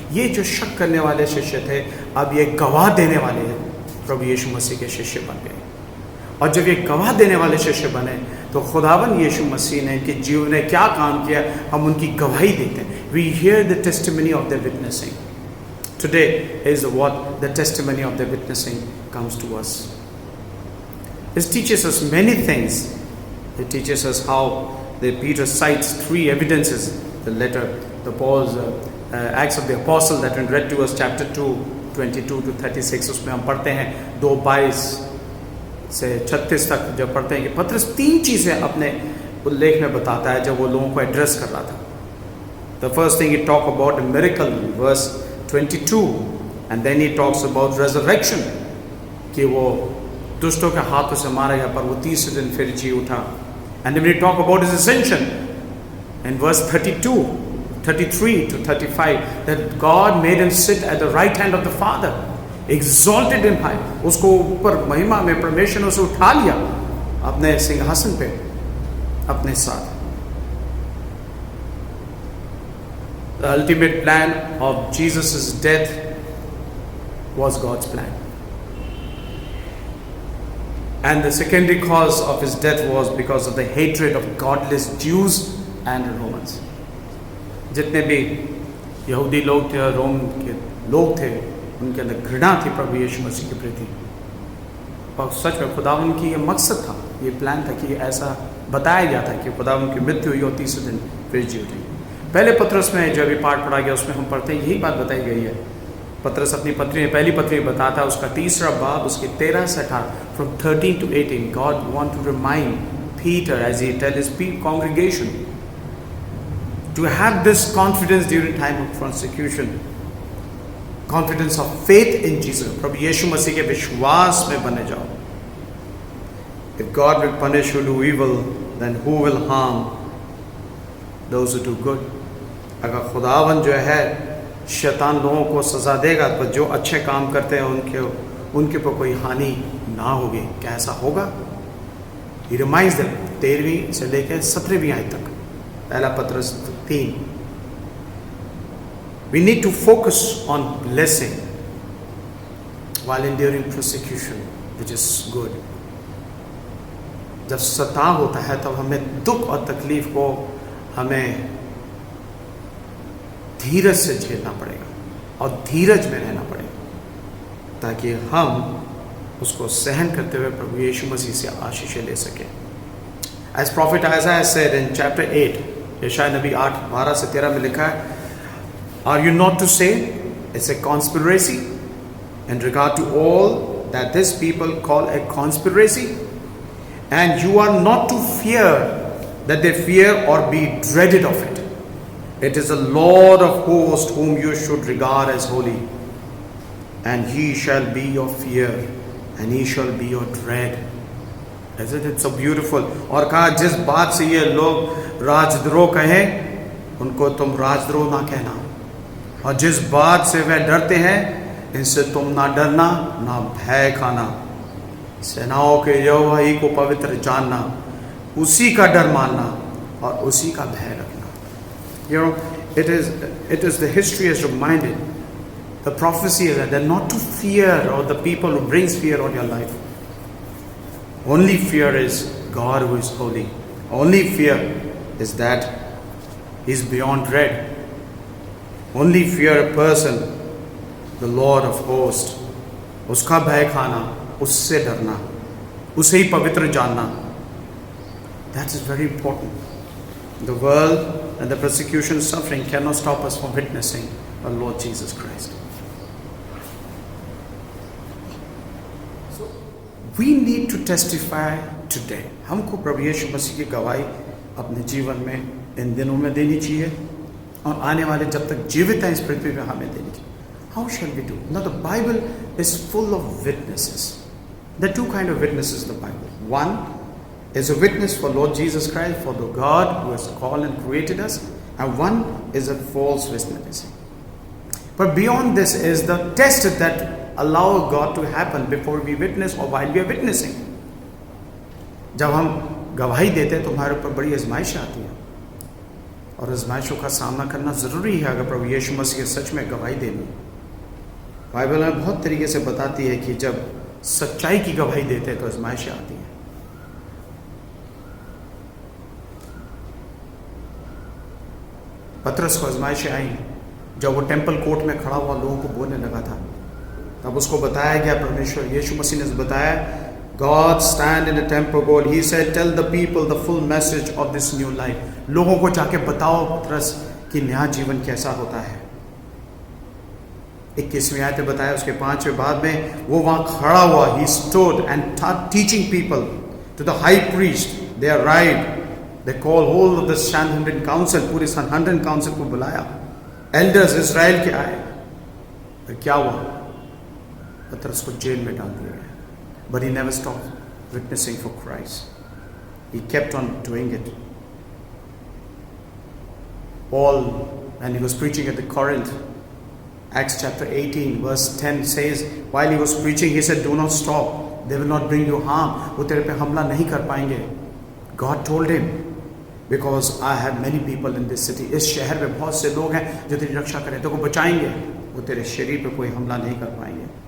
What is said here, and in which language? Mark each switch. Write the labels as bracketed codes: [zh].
[hi] ये जो शक करने वाले शिष्य थे, अब ये गवाह देने वाले प्रभु यीशु मसीह के शिष्य बन गए. और जब ये गवाह देने वाले शिष्य बने तो खुदावन यीशु मसीह ने इनके जीवन में क्या काम किया, हम उनकी गवाही देते हैं. [en] We hear the testimony of their witnessing. Today is what the testimony of their witnessing comes to us. It teaches us many things. It teaches us how Peter cites 3 evidences. The letter, the Paul's Acts of the Apostle that we read to us, chapter 2, 22 to 36. [hi] उसमें हम पढ़ते हैं 2:22 से 36 तक जब पढ़ते हैं कि पतरस 3 चीज़ें अपने उल्लेख में बताता है जब वो लोगों को एड्रेस कर रहा था. [en] The first thing he talked about a miracle in verse 22, and then he talks about resurrection, [hi] कि वो दुष्टों के हाथों से मारा गया पर वो 3 दिन फिर जी उठा. [en] And then we talk about his ascension in verse 32, 33 to 35, that God made him sit at the right hand of the Father, exalted him high. [hi] उसको ऊपर महिमा में परमेश्वर ने उसे उठा लिया अपने सिंहासन पे अपने साथ. [en] The ultimate plan of Jesus' death was God's plan. And the secondary cause of his death was because of the hatred of godless Jews and Romans. [hi] जितने भी यहूदी लोग थे और रोम के लोग थे, उनके अंदर घृणा थी प्रभु यीशु मसीह के प्रति. और सच में खुदावन की ये मकसद था, ये प्लान था कि ऐसा बताया गया था कि खुदावन की मृत्यु हुई और 30 दिन फिर जी उठी. पहले पत्रस में जो अभी पाठ पढ़ा गया उसमें हम पढ़ते हैं यही बात बताई गई है. पत्रस अपनी पत्री में पहली पत्री में बताता है, उसका 3रा बाब उसके 13 से 18, [en] from 13 to 18. God want to remind Peter as he tell his congregation to have this confidence during time of persecution, confidence of faith in Jesus. [hi] प्रभु यीशु मसीह के विश्वास में बने जाओ. [en] If God will punish who do evil, then who will harm those who do good? [hi] अगर खुदावन जो है शैतान लोगों को सज़ा देगा तो जो अच्छे काम करते हैं उनके पर कोई हानि ना होगी। कैसा होगा? [en] He reminds them [hi] 13वीं से लेकर 17वीं आयत तक, पहला पत्रस 3। [en] We need to focus on blessing while enduring persecution, which is good. [hi] जब सता होता है तब हमें दुख और तकलीफ को हमें धीरज से झेलना पड़ेगा और धीरज में रहना पड़ेगा ताकि हम उसको सहन करते हुए प्रभु यीशु मसीह से आशीष ले सकें। [en] As Prophet Isaiah said in chapter 8, [hi] यशायाह नबी 8:12 से 13 में लिखा है, [en] Are you not to say it's a conspiracy in regard to all that this people call a conspiracy? And you are not to fear that they fear or be dreaded of it. It is the Lord of hosts whom you should regard as holy, and he shall be your fear, and he shall be your dread. Isn't it so beautiful? [hi] और कहा जिस बात से ये लोग राजद्रोह कहें उनको तुम राजद्रोह ना कहना, और जिस बात से वह डरते हैं इनसे तुम ना डरना ना भय खाना। सेनाओं के यहोवा ही को पवित्र जानना, उसी का डर मानना और उसी का भय रखना। [en] You know, it is the history has reminded, the prophecy is that they're not to fear or the people who brings fear on your life. Only fear is God who is holy. Only fear is that He's beyond dread. Only fear a person, the Lord of hosts. [hi] उसका भय खाना, उससे डरना, उसे ही पवित्र जानना. [en] That is very important. The world and the persecution and suffering cannot stop us from witnessing our Lord Jesus Christ. So we need to testify today. [hi] हमको प्रभु यीशु मसीह की गवाही अपने जीवन में इन दिनों में देनी चाहिए और आने वाले जब तक जीवित हैं इस पृथ्वी पे हमें देनी चाहिए. [en] How shall we do? Now the Bible is full of witnesses. There are two kinds of witnesses in the Bible. One is a witness for Lord Jesus Christ, for the God who has called and created us, and one is a false witness. But beyond this is the test that allow God to happen before we witness or while we are witnessing. [hi] जब हम गवाही देते हैं तो हमारे ऊपर बड़ी आजमाइश आती है और आजमाइशों का सामना करना ज़रूरी है अगर प्रभु यीशु मसीह सच में गवाही देनी. बाइबल में बहुत तरीके से बताती है कि जब सच्चाई की गवाही देते हैं तो आजमाइशें आती हैं. पतरस को आजमाइशें आई जब वो टेंपल कोर्ट में खड़ा हुआ लोगों को बोलने लगा था. तब उसको बताया गया, परमेश्वर यीशु मसीह ने बताया, [en] God stand in the temple court. He said, tell the people the full message of this new life. [hi] लोगों को जाके बताओ पतरस कि नया जीवन कैसा होता है. 21वीं आयत में बताया. उसके 5वें बाद में वो वहाँ खड़ा हुआ. [en] He stood and teaching people to the high priest. They arrived. They call whole of the Sanhedrin council. [hi] पूरे Sanhedrin council को बुलाया. Elders Israel के आए. फिर क्या हुआ? पतरस को जेल में डाल दिया गया. [en] But he never stopped witnessing for Christ. He kept on doing it. Paul, when he was preaching at the Corinth, Acts chapter 18 verse 10 says, while he was preaching, he said, do not stop. They will not bring you harm. [hi] वो तेरे पे हमला नहीं कर पाएंगे. [en] God told him, because I have many people in this city. [hi] इस शहर में बहुत से लोग हैं जो तेरी रक्षा करें, तेरे को बचाएंगे. वो तेरे शरीर पे कोई हमला नहीं कर पाएंगे.